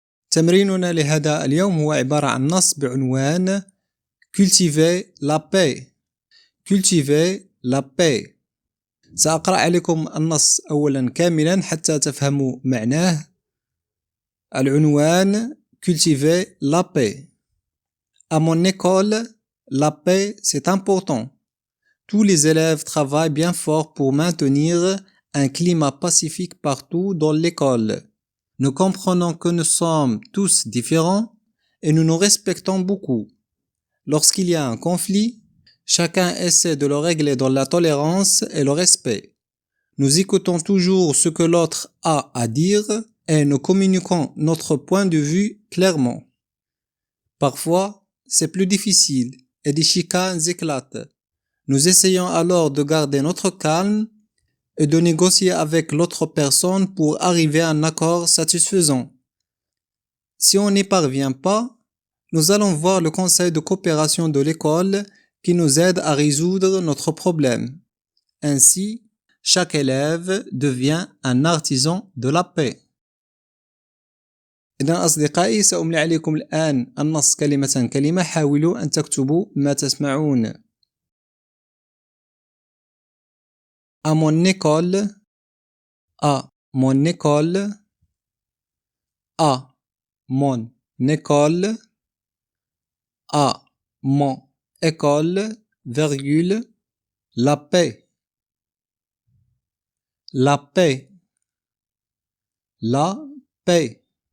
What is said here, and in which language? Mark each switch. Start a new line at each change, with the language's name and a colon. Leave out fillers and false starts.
Arabic: تمريننا لهذا اليوم هو عبارة عن نص بعنوان
French: cultiver la paix. cultiver la paix.
Arabic: سأقرأ عليكم النص أولا كاملا حتى تفهموا معناه. العنوان
French: cultiver la paix. À mon école, la paix, c'est important. Tous les élèves travaillent bien fort pour maintenir un climat pacifique partout dans l'école. Nous comprenons que nous sommes tous différents et nous nous respectons beaucoup. Lorsqu'il y a un conflit, chacun essaie de le régler dans la tolérance et le respect. Nous écoutons toujours ce que l'autre a à dire et nous communiquons notre point de vue clairement. Parfois, c'est plus difficile et des chicanes éclatent. Nous essayons alors de garder notre calme et de négocier avec l'autre personne pour arriver à un accord satisfaisant. Si on n'y parvient pas, nous allons voir le conseil de coopération de l'école qui nous aide à résoudre notre problème. Ainsi, chaque élève devient un artisan de la paix.
Arabic: إذن أصدقائي سأملي عليكم الآن النص كلمة كلمة. حاولوا أن تكتبوا ما تسمعون.
French: À mon école, à mon école, à mon école, à mon école, virgule, la paix, la paix, la paix.